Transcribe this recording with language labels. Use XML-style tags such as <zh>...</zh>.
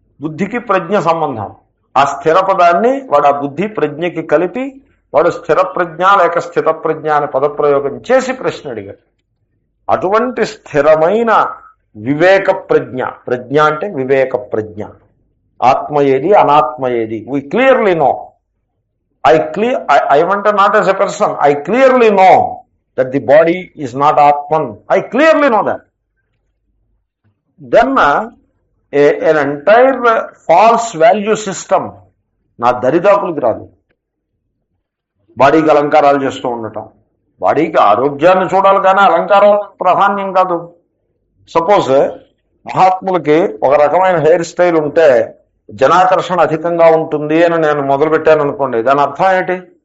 <te>బుద్ధికి ప్రజ్ఞ సంబంధం. ఆ స్థిర పదాన్ని వాడు ఆ బుద్ధి ప్రజ్ఞకి కలిపి వాడు స్థిర ప్రజ్ఞ లేక స్థిత ప్రజ్ఞ అనే పదప్రయోగం చేసి ప్రశ్న అడిగాడు. అటువంటి స్థిరమైన వివేక ప్రజ్ఞ, ప్రజ్ఞ అంటే వివేక ప్రజ్ఞ, ఆత్మ ఏది అనాత్మ ఏది,</te> <en>We clearly know. I want not as a person, I clearly know that the body is not Atman. I clearly know that. Then an entire false value system</en> <te>నా దరిదాపులకు రాదు. బాడీకి అలంకారాలు చేస్తూ ఉండటం, బాడీకి ఆరోగ్యాన్ని చూడాలి కానీ అలంకారం ప్రాధాన్యం కాదు. సపోజ్ మహాత్ములకి ఒక రకమైన హెయిర్ స్టైల్ ఉంటే జనాకర్షణ అధికంగా ఉంటుంది అని నేను మొదలుపెట్టాను అనుకోండి, దాని అర్థం ఏంటి?</te>